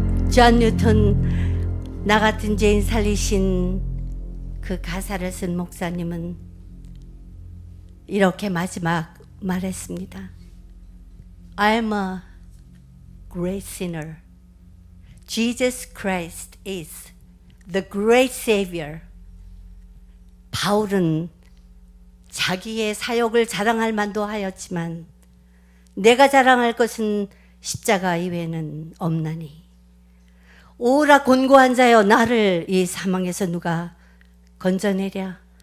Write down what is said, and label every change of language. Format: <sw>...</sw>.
<ko>존 뉴턴 나 같은 죄인 살리신 그 가사를 쓴 목사님은 이렇게 마지막 말했습니다.</ko> <en>I'm a great sinner. Jesus Christ is the great Savior.</en> <ko>바울은 자기의 사역을 자랑할 만도 하였지만 내가 자랑할 것은 십자가 이외에는 없나니 오라 곤고한 자여 나를 이 사망에서 누가 건져내랴.</ko>